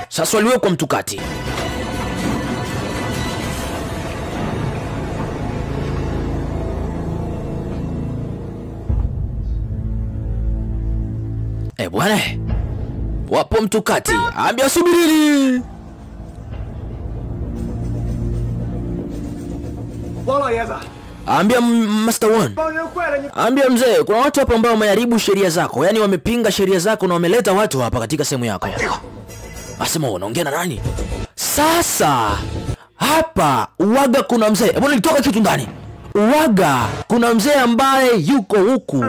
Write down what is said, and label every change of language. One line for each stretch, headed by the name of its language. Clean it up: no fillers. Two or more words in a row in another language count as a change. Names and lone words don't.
Swahili: Sasa waliwekwa mtukati. Bwana, wapo mtukati. Ambia subirini.
Chinese: 王老爷子，
Swahili: Ambia Master One.
Chinese: 帮人坏了你。
Swahili: Ambia mzee, kuna watu hapa ambao wameharibu sheria zako. Yaani wamepinga sheria zako na wameleta watu hapa katika sehemu yako. Asema unaongea na nani? Sasa hapa uwaga kuna mzee. Mbona nilitoka kitu ndani? Uwaga kuna mzee ambaye yuko huku.